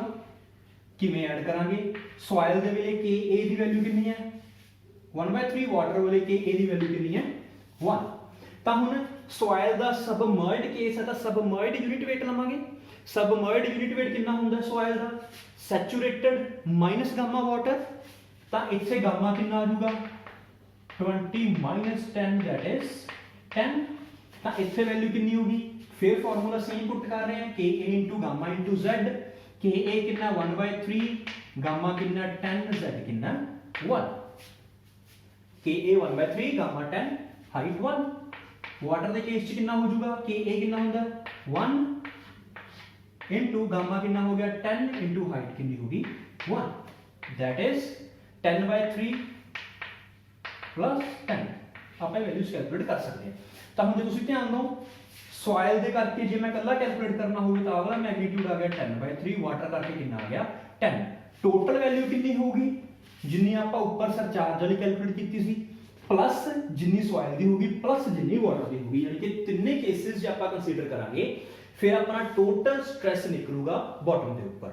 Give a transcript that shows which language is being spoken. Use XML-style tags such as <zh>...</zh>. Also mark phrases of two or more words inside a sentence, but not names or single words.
<pa>ਕਿਵੇਂ ਐਡ ਕਰਾਂਗੇ, ਸੋਇਲ ਦੇ ਵੇਲੇ KA ਦੀ ਵੈਲਿਊ ਕਿੰਨੀ ਹੈ 1/3, ਵਾਟਰ ਵੇਲੇ KA ਦੀ ਵੈਲਿਊ ਕਿੰਨੀ ਹੈ 1। ਤਾਂ ਹੁਣ ਸੋਇਲ ਦਾ</pa> <en>submerged case</en> <pa>ਹੈ ਤਾਂ</pa> <en>submerged unit weight</en> <pa>ਲਵਾਂਗੇ।</pa> <en>submerged unit weight</en> <pa>ਕਿੰਨਾ ਹੁੰਦਾ ਸੋਇਲ ਦਾ,</pa> <en>saturated minus gamma water,</en> <pa>ਤਾਂ ਇੱਥੇ ਗਾਮਾ ਕਿੰਨਾ ਆ ਜਾਊਗਾ</pa> <en>20 minus 10 that is 10,</en> <pa>ਤਾਂ ਇੱਥੇ ਵੈਲਿਊ ਕਿੰਨੀ ਹੋਗੀ, ਫਿਰ</pa> <en>formula same put</en> <pa>ਕਰ ਰਹੇ ਹਾਂ</pa> <en>KA into gamma into Z,</en> <pa>KA ਕਿੰਨਾ 1/3, gamma ਕਿੰਨਾ 10, Z ਕਿੰਨਾ 1, KA 1/3 gamma 10 ਹਾਈਟ 1। ਵਾਟਰ ਦੇ ਕੇਸ 'ਚ ਕਿੰਨਾ ਹੋ ਜਾਊਗਾ, KA ਕਿੰਨਾ ਹੁੰਦਾ 1</pa> <en>into gamma</en> <pa>ਕਿੰਨਾ ਹੋ ਗਿਆ 10</pa> <en>into height</en> <pa>ਕਿੰਨੀ ਹੋਗੀ 1,</pa> <en>that is</en> <pa>10/3 प्लस 10 ਆਪਾਂ ਵੈਲਿਊਜ਼ ਕੈਲਕੂਲੇਟ ਕਰ ਸਕਦੇ ਹਾਂ। ਤਾਂ ਹੁਣ ਜੇ ਤੁਸੀਂ ਧਿਆਨ ਦਿਓ ਸੋਇਲ ਦੇ ਕਰਕੇ ਜੇ ਮੈਂ ਇਕੱਲਾ ਕੈਲਕੂਲੇਟ ਕਰਨਾ ਹੋਵੇ ਤਾਂ ਅਗਲਾ ਮੈਗਨੀਟਿਊਡ ਆ ਗਿਆ 10/3, ਵਾਟਰ ਕਰਕੇ ਕਿੰਨਾ ਆ ਗਿਆ 10।</pa> <en>total value</en> <pa>ਕਿੰਨੀ ਹੋਊਗੀ ਜਿੰਨੀ ਆਪਾਂ ਉੱਪਰ ਸਰਚਾਰਜ ਵਾਲੀ ਕੈਲਕੂਲੇਟ ਕੀਤੀ ਸੀ ਪਲੱਸ ਜਿੰਨੀ ਸੋਇਲ ਦੀ ਹੋਊਗੀ ਪਲੱਸ ਜਿੰਨੀ ਵਾਟਰ ਦੀ ਹੋਊਗੀ, ਯਾਨੀ ਕਿ ਤਿੰਨੇ ਕੇਸਿਸ ਜੇ ਆਪਾਂ ਕੰਸੀਡਰ ਕਰਾਂਗੇ ਫਿਰ ਆਪਣਾ</pa> <en>total stress</en> <pa>ਨਿਕਲੂਗਾ ਬਾਟਮ ਦੇ ਉੱਪਰ।</pa>